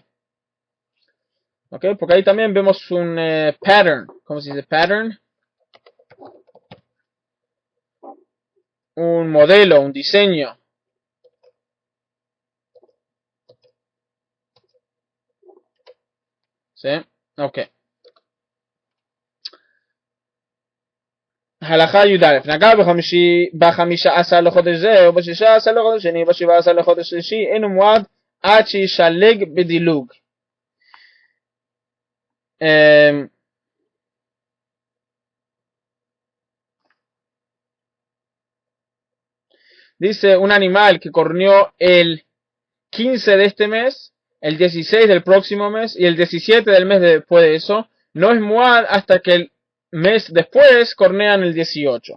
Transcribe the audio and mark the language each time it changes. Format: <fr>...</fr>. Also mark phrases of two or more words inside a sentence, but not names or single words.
<es>Okay, porque ahí también vemos un pattern. ¿Cómo se dice pattern? Un modelo, un diseño. ¿Sí? Ok.</es> <he>הלכה י"א נגע ב15 לחודש זה וב16 לחודש שני ב17 לחודש שלישי אין הוא מועד עד שישלג בדילוג.</he> <es>Dice un animal que corneó el 15 de este mes, el 16 del próximo mes y el 17 del mes después de eso, no es muad hasta que el mes después cornean el 18.</es>